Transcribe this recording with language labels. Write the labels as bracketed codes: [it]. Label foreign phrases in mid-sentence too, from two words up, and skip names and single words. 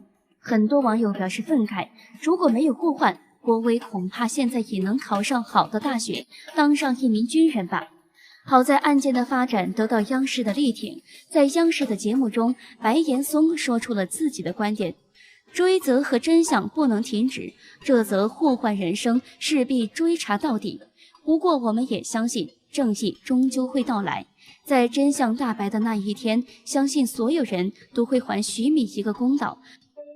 [zh] 很多網友表示憤慨，如果沒有禍患，郭威恐怕現在也能考上好的大學，當上一名軍人吧。好在案件的發展得到央視的力挺，在央視的節目中，白岩松說出了自己的觀點：追責和真相不能停止，這則禍患人生勢必追查到底。不過我們也相信正義終究會到來，在真相大白的那一天，相信所有人都會還徐敏一個公道。